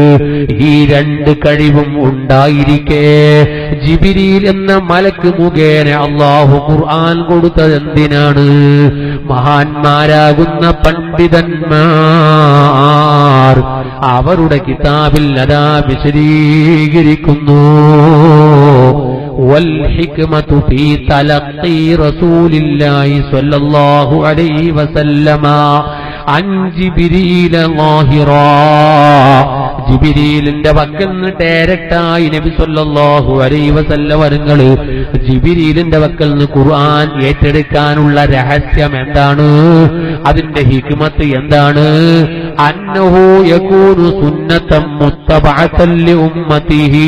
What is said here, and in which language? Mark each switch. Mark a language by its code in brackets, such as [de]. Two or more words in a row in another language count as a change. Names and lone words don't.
[ml] ഈ രണ്ട് കഴിവും ഉണ്ടായിരിക്കെ ജിബ്രീൽ എന്ന മലക്ക് മുഖേന അല്ലാഹു ഖുർആൻ കൊടുത്തത് എന്തിനാണ്? മഹാന്മാരാകുന്ന പണ്ഡിതന്മാർ അവരുടെ കിതാബിൽ അതാ വിശദീകരിക്കുന്നു. [ar] والحكمة في تلقي رسول الله صلى الله عليه وسلم عن جبريل ظاهرا. [ml] ജിബ്രീലിന്റെ പക്കൽ നിന്ന് ഡയറക്റ്റായി നബി [ar] صلى الله عليه وسلم [ml] അവர்கள் ജിബ്രീലിന്റെ പക്കൽ നിന്ന് ഖുർആൻ ഏറ്റെടുക്കാനുള്ള രഹസ്യം എന്താണ്? അതിന്റെ ഹിക്മത്ത് എന്താണ്? [ar] أنه يكون سنة متبعة لأمته.